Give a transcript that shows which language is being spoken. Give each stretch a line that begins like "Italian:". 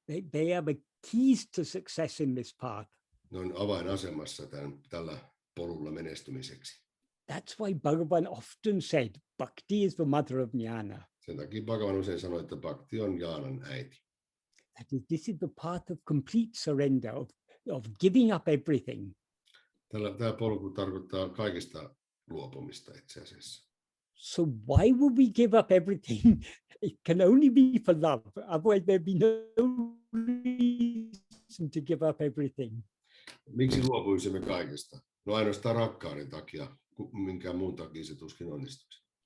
English: They are the keys to success in this path.
Finnish: Ne on avainasemassa tällä polulla menestymiseksi.
English: That's why Bhagavan often said, bhakti is the mother of jnana.
Finnish: Sen takia Bhagavan usein sanoi, että bhakti on jnanan äiti.
English: This is the path of complete surrender, of giving up everything.
Finnish: Tämä polku tarkoittaa kaikista luopumista itse asiassa.
English: So why would we give up everything? It can only be for love. Otherwise there'd be no reason to give up everything.
Finnish: Miksi luopuisimme kaikesta? No ainoastaan rakkauden takia, minkään muun takia se tuskin onnistuisi.